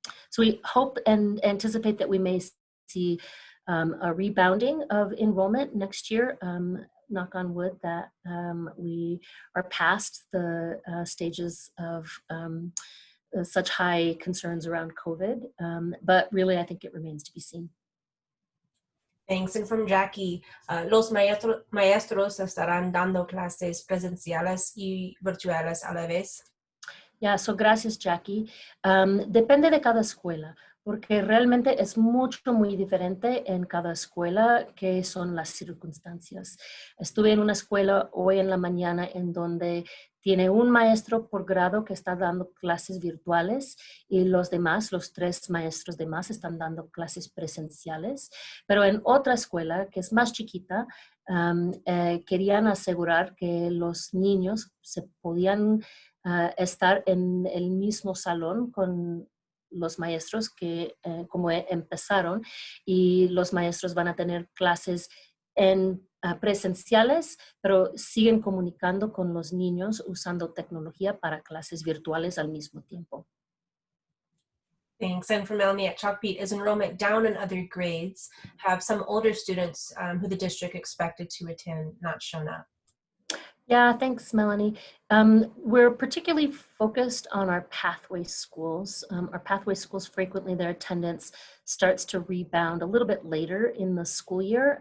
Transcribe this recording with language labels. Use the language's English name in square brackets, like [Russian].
[English] So we hope and anticipate that we may see a rebounding of enrollment next year. Knock on wood that we are past the stages of such high concerns around COVID. But really, I think it remains to be seen. Thanks. And from Jackie, [Spanish] los maestros estarán dando clases presenciales y virtuales a la vez. Gracias, Jackie. Depende de cada escuela, porque realmente es muy diferente en cada escuela que son las circunstancias. Estuve en una escuela hoy en la mañana en donde tiene un maestro por grado que está dando clases virtuales y los demás, los 3 maestros demás, están dando clases presenciales. Pero en otra escuela, que es más chiquita, querían asegurar que los niños se podían estar en el mismo salón con los maestros que como empezaron, y los maestros van a tener clases en presenciales, pero siguen comunicando con los niños usando tecnología para clases virtuales al mismo tiempo. [English] Thanks. And from Melanie at Chalkbeat, is enrollment down in other grades? Have some older students who the district expected to attend not shown up? Yeah, thanks, Melanie. We're particularly focused on our pathway schools. Our pathway schools, frequently their attendance starts to rebound a little bit later in the school year.